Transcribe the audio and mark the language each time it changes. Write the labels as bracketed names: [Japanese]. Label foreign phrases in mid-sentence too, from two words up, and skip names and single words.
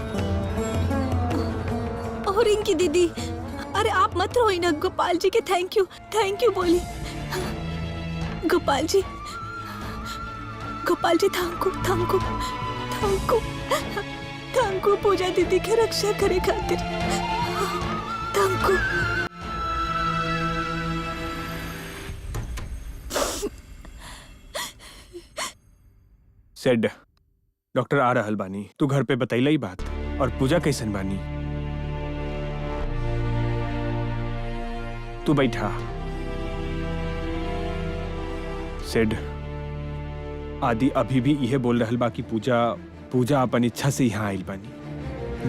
[Bhojpuri] और इनकी दीदी अरे आप मत रोई ना। गोपाल जी के [English] thank you [Bhojpuri] बोली। गोपाल जी [English] thank you [Bhojpuri] पूजा दीदी के रक्षा करे खातिर। [English] thank you. [Bhojpuri] सेड डॉक्टर आ रहल बानी। तू घर पे बतैला ही बात। और पूजा कैसन बानी? तू बैठा। सेड आदि अभी भी यह बोल रहल बा कि पूजा अपन इच्छा से यहाँ आइल बानी।